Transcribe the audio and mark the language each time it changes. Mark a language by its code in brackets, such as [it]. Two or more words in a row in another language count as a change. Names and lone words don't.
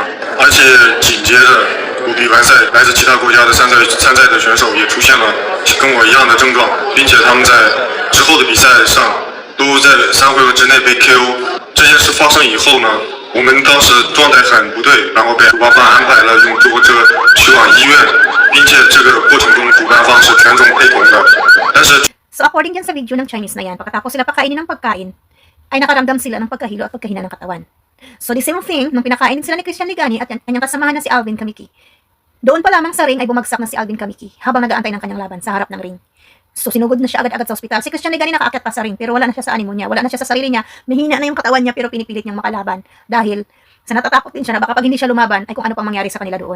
[zh] 而且紧接着我比完赛，来自其他国家的参赛的选手也出现了跟我一样的症状，并且他们在之后的比赛上都在3回合之内被 KO。这件事发生以后呢，我们当时状态很不对，然后被主办方安排了用救护车去往医院，并且这个过程中主办方是全程陪同的。但是 [en] So according [tl] dyan sa video ng Chinese na yan, pagkatapos sila pakainin ng pagkain, ay nakaramdam sila ng pagkahilo at pagkahina ng katawan. [en] So the same thing, [tl] nung pinakainin sila ni Christian Ligani at kanyang kasamahan na si Alvin Kamiki, doon pa lamang sa ring ay bumagsak na si Alvin Kamiki habang nag-aantay ng kanyang laban sa harap ng ring. So sinugod na siya agad-agad sa ospital. Si Christian Ligani nakaakyat pa sa ring pero wala na siya sa animo niya, wala na siya sa sarili niya, mahina na yung katawan niya pero pinipilit niyang makalaban dahil sa natatakot din siya na baka pag hindi siya lumaban ay kung ano pang mangyari sa kanila doon.